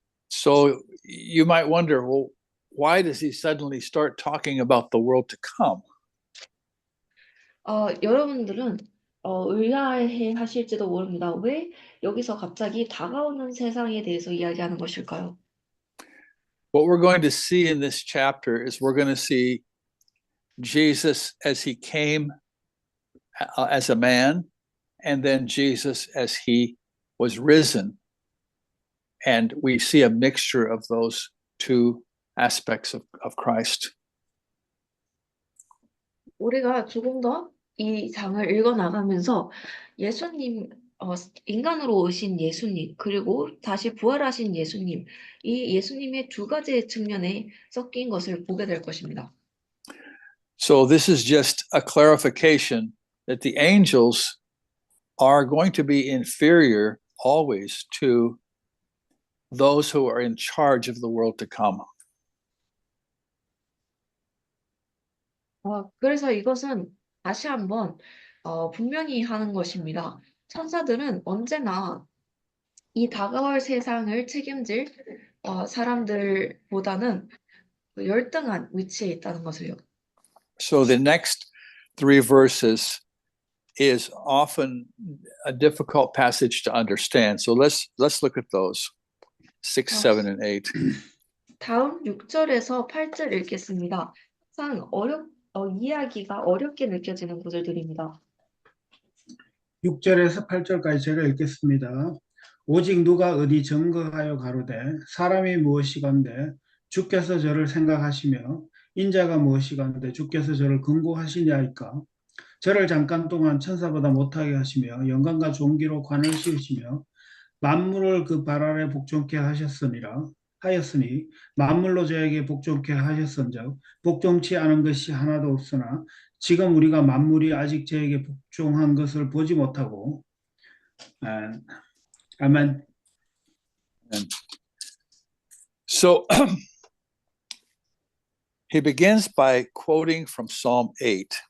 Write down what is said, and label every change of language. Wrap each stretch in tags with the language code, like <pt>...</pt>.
<en>So you might wonder, well, why does he suddenly start talking about the world to come?</en> <ko>여러분들은 의아해 하실지도 모릅니다. 왜 여기서 갑자기 다가오는 세상에 대해서 이야기하는 것일까요?</ko> <en>What we're going to see in this chapter is we're going to see Jesus as he came as a man, and then Jesus as he was risen. And we see a mixture of those two aspects of Christ.</en> <ko>우리가 조금 더 이 장을 읽어 나가면서 예수님, 인간으로 오신 예수님, 그리고 다시 부활하신 예수님, 이 예수님의 두 가지의 측면에 섞인 것을 보게 될 것입니다.</ko> <en>So this is just a clarification that the angels are going to be inferior always to those who are in charge of the world to come.</en> <ko>그래서 이것은 다시 한번 분명히 하는 것입니다. 천사들은 언제나 이 다가올 세상을 책임질 사람들보다는 열등한 위치에 있다는 것을요.</ko> <en>So the next three verses is often a difficult passage to understand. So let's look at those 6, 7, and 8.</en> <ko>다음 6절에서 8절 읽겠습니다. 항상 이해하기가 어렵게 느껴지는 구절들입니다. 6절에서 8절까지 제가 읽겠습니다. 오직 누가 어디 증거하여 가로되 사람이 무엇이건대 주께서 저를 생각하시며 인자가 무엇이건대 주께서 저를 긍고하시냐이까. 저를 잠깐 동안 천사보다 못하게 하시며 영광과 존귀로 관을 씌우시며 만물을 그 발 아래 복종케 하였으니 만물로 저에게 복종케 하셨은즉 복종치 않은 것이 하나도 없으나 지금 우리가 만물이 아직 저에게 복종한 것을 보지 못하고 아멘.</ko> <en>So he begins by quoting from Psalm 8.</en>